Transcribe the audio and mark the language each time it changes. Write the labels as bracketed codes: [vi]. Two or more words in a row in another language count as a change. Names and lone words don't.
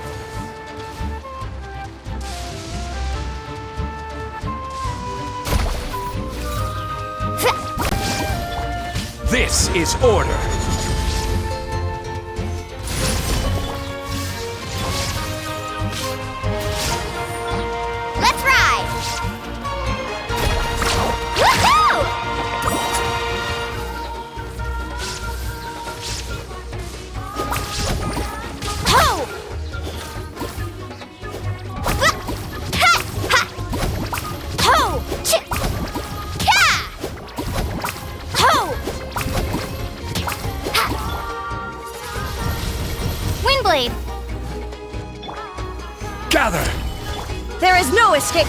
[en] This is order. Let's ride! Woohoo! Ho! Ha! Ha! Ho! Ch! Ha! Ho! Windblade! Gather! There is no escape!